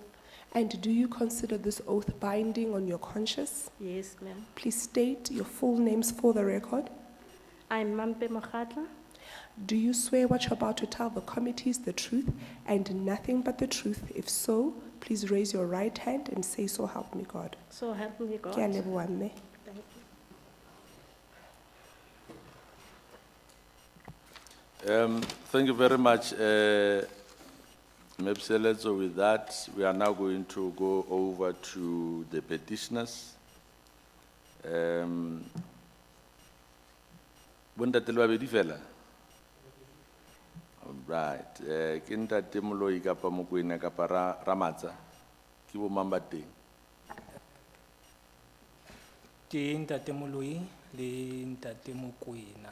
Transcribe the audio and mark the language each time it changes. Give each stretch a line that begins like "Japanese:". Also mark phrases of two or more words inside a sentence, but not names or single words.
English: And do you consider this oath binding on your conscience? Yes, ma'am. Please state your full names for the record. I'm Mampe Mokgatla. Do you swear what you're about to tell the committee is the truth and nothing but the truth? If so, please raise your right hand and say, so help me God. So help me God.
Southern Sotho: Ke a leboha, mme.
English: Thank you. Thank you very much, Mepsele. So with that, we are now going to go over to the petitioners.
Southern Sotho: Bontate le babedi fela?
English: Right.
Southern Sotho: Ke ntate Moloi kapa Mokoena kapa Ramatsa? Ke bo mang ba teng? Ke Ntate Moloi le Ntate Mokoena.